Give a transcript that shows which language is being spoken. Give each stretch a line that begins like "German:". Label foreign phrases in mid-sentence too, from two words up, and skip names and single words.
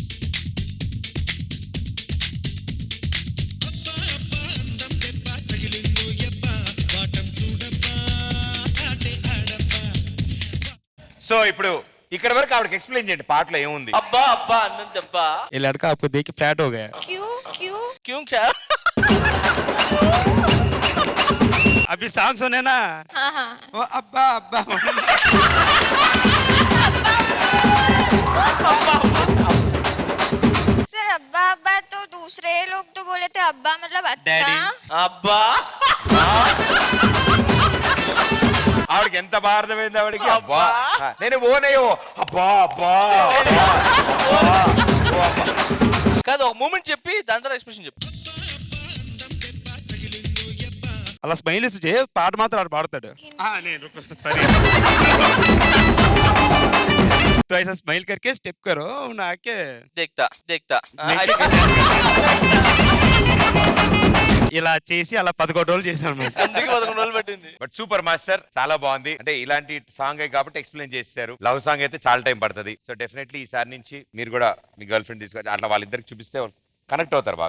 Telugu: సో ఇప్పుడు ఇక్కడ వరకు ఆవిడకి ఎక్స్ప్లెయిన్ చేయండి పాటలో ఏముంది. అబ్బా అబ్బా అన్నంత అబ్బా.
Hindi: ये लड़का आपको देख के फ्लैट हो गया. क्यों क्या? अभी सॉन्ग सुने ना, वो अब्बा अब्बा सर अब्बा अब्बा तो दूसरे लोग तो बोले थे अब्बा मतलब डैडी.
Telugu: అబ్బా ఆవిడకి ఎంత బాగా అర్థమైంది ఆవిడకి. అబ్బా నేను ఓనయ్యో అబ్బా అబ్బా కాదు, ఒక మూమెంట్ చెప్పి దాని తర్వాత ఎక్స్ప్రెషన్ చెప్పు. అలా స్మైల్ ఇస్తే పాట మాత్రం ఆడు పాడతాడు. నేను సారీ
Hindi: तो ऐसा स्माइल करके स्टेप करो नाके देखता देखता
Telugu: ఇలా చేసి అలా 11 రోజులు చేశాను మేము. అందుకే 11 రోజులు పట్టింది.
English: but super master,
Telugu: చాలా బాగుంది. అంటే ఇలాంటి సాంగ్ కాబట్టి ఎక్స్ప్లెయిన్ చేశారు.
English: love song
Telugu: అయితే చాలా టైం పడుతుంది.
English: so definitely
Telugu: ఈసారి నుంచి మీరు కూడా మీ గర్ల్ ఫ్రెండ్ తీసుకొచ్చి అట్లా వాళ్ళిద్దరికి చూపిస్తే కనెక్ట్ అవుతారు బాగా.